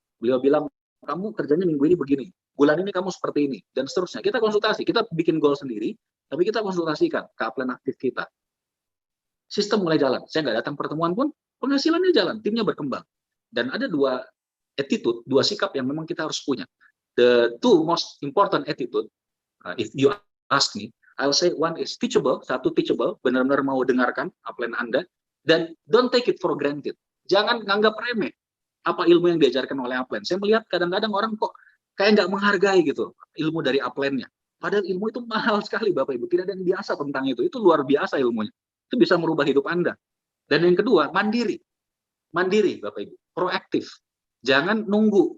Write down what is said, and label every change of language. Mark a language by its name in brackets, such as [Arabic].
[Indonesian] Beliau bilang, kamu kerjanya minggu ini begini, bulan ini kamu seperti ini, dan seterusnya. Kita konsultasi, kita bikin goal sendiri, tapi kita konsultasikan ke upline aktif kita. Sistem mulai jalan. Saya nggak datang pertemuan pun, penghasilannya jalan, timnya berkembang. Dan ada 2 attitude, 2 sikap yang memang kita harus punya. [English] The 2 most important attitude, if you ask me, I'll say 1 is teachable, 1 teachable, [Indonesian] benar-benar mau dengarkan upline Anda, dan [English] don't take it for granted. [Indonesian] Jangan nganggap remeh apa ilmu yang diajarkan oleh upline. Saya melihat kadang-kadang orang kok kayak nggak menghargai gitu ilmu dari upline-nya. Padahal ilmu itu mahal sekali Bapak Ibu. Tidak ada yang biasa tentang itu. Itu luar biasa ilmunya. Itu bisa merubah hidup Anda. Dan yang kedua, mandiri. Mandiri Bapak Ibu. Proaktif. Jangan nunggu.